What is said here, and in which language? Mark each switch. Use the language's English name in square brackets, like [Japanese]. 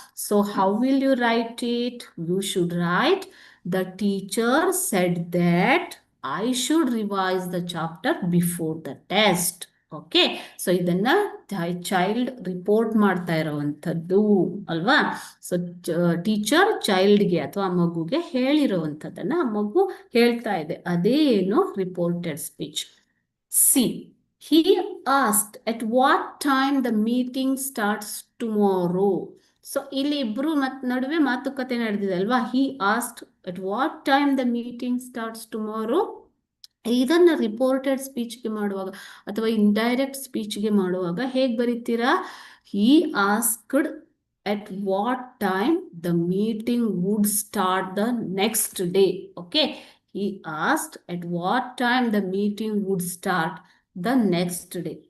[English] So how will you write it? You should write the teacher said that I should revise the chapter before the test. [Kannada] Okay, so ಇದನ್ನ child report ಮಾಡ್ತಾ ಇರೋವಂಥದ್ದು ಅಲ್ವಾ? So teacher ಚೈಲ್ಡ್ಗೆ ಅಥವಾ ಮಗುಗೆ ಹೇಳಿರೋವಂಥದ್ದನ್ನ ಮಗು ಹೇಳ್ತಾ ಇದೆ. ಅದೇ ಏನು reported speech. [English] See, he asked at what time the meeting starts tomorrow. [Kannada] So ಇಲ್ಲಿ ಇಬ್ರು ನಡುವೆ ಮಾತುಕತೆ ನಡೆದಿದೆ ಅಲ್ವಾ? [English] he asked at what time the meeting starts tomorrow. [Kannada] ಇದನ್ನ ರಿಪೋರ್ಟೆಡ್ ಸ್ಪೀಚ್ಗೆ ಮಾಡುವಾಗ ಅಥವಾ ಇಂಡೈರೆಕ್ಟ್ ಸ್ಪೀಚ್ಗೆ ಮಾಡುವಾಗ ಹೇಗೆ ಬರೀತೀರಾ? [English] he asked at what time the meeting would start the next day. Okay, he asked at what time the meeting would start the next day.